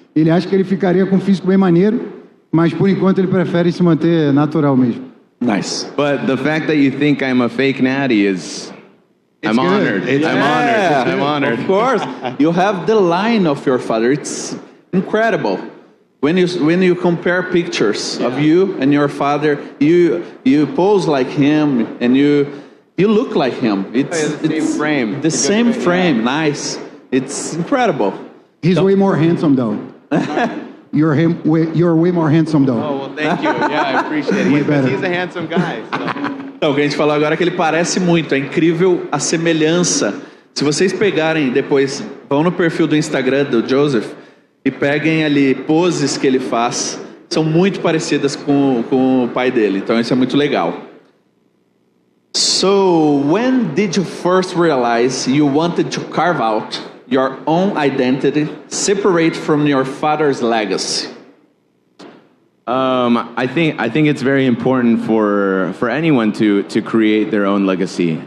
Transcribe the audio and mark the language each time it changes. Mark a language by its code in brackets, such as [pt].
[pt] Ele acha que ele ficaria com um físico bem maneiro, mas por enquanto ele prefere se manter natural mesmo. [en] Nice. But the fact that you think I'm a fake natty is... I'm good. honored. I'm honored. Of course. You have the line of your father. It's incredible. When you compare pictures of you and your father, you pose like him and you look like him. It's the same frame. The same frame. Nice. It's incredible. He's way more handsome though. You're way more handsome though. Oh, well, thank you. Yeah, I appreciate it. better. He's a handsome guy. So. [pt] Então, o que a gente falou agora é que ele parece muito, é incrível a semelhança. Se vocês pegarem depois, vão no perfil do Instagram do Joseph e peguem ali poses que ele faz, são muito parecidas com o pai dele, então isso é muito legal. [en] So, when did you first realize you wanted to carve out your own identity, separate from your father's legacy? I think it's very important for anyone to create their own legacy.